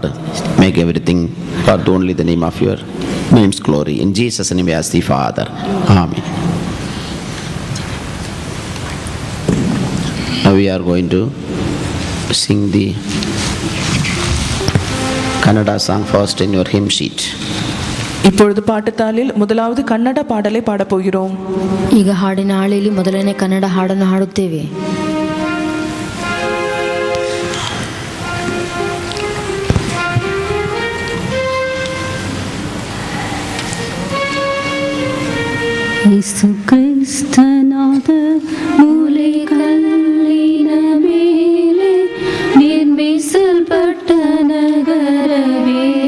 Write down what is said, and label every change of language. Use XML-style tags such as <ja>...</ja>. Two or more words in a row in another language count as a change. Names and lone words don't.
<en>Make everything for only the name of your name's glory. In Jesus' name we ask the Father. Amen. Now we are going to sing the Kannada song first in your hymn sheet.</en> <ta>இப்பொழுது பாட்டுத்தாளில் முதலாவது கன்னட பாடலை பாடப்போகிறோம்.</ta> <kn>ಈಗ ಹಾಡಿನ ಹಾಳೆಯಲ್ಲಿ ಮೊದಲನೇ ಕನ್ನಡ ಹಾಡನ್ನು ಹಾಡುತ್ತೇವೆ. ಯೇಸು ಕ್ರಿಸ್ತನಾದ ಮೂಲೆಗಲ್ಲಿನ ಮೇಲೆ ನಿರ್ಮಿಸಲ್ಪಟ್ಟ ನಗರವೇ,</kn>